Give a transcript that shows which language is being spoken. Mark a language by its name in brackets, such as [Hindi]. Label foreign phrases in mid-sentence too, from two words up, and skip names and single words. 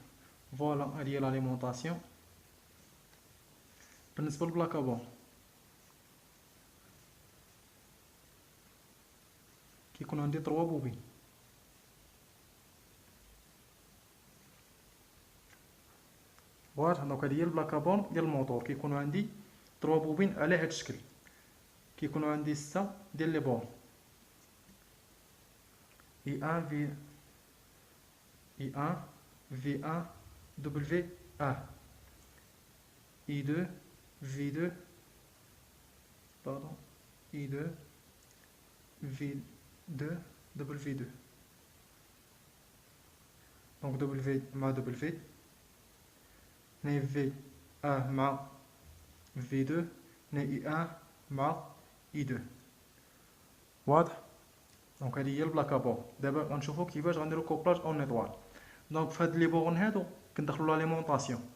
[Arabic] فوالا هادي هي لاليمونطاسيون. بالنسبه للبلاكابون كيكون عندي 3 بوبين، واضح؟ دونك هادي هي البلاكابون ديال الموتور، كيكون عندي 3 بوبين على هاد الشكل، كيكونوا عندي 6 ديال [French] les bornes [Arabic] I1 I1 V1 W1 I2 V2 pardon I2 V2 W2. donc W مع W هنا V1 مع V2 هنا I1 مع I2. واضح؟ دونك هادي هي البلاكابون. دابا غنشوفو كيفاش غنديرو [French] couplage en étoile. [Arabic] دونك فهاد [French] les bornes [Arabic] هادو كندخلو لاليمونطاسيون.